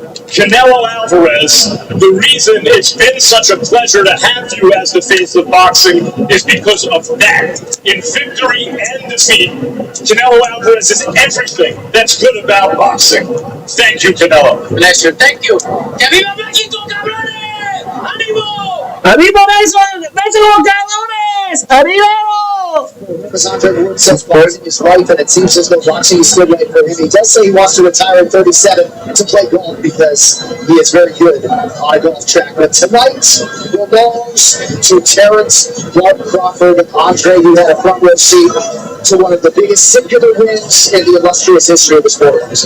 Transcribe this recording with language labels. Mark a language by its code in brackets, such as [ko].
[en] Canelo Alvarez, the reason it's been such a pleasure to have you as the face of boxing is because of that. In victory and defeat, Canelo Alvarez is everything that's good about boxing. Thank you, Canelo. Pleasure. Thank you. [es] ¡Que viva México, cabrones! ¡Ánimo! ¡Arriba, México, cabrones! ¡Arriba! [en] Because Andre Ward says boxing is right, and it seems as though boxing is still right for him. He does say he wants to retire at 37 to play golf because he is very good on a golf track. But tonight belongs to Terrence Bud Crawford. Andre, who had a front row seat to one of the biggest singular wins in the illustrious history of the sport.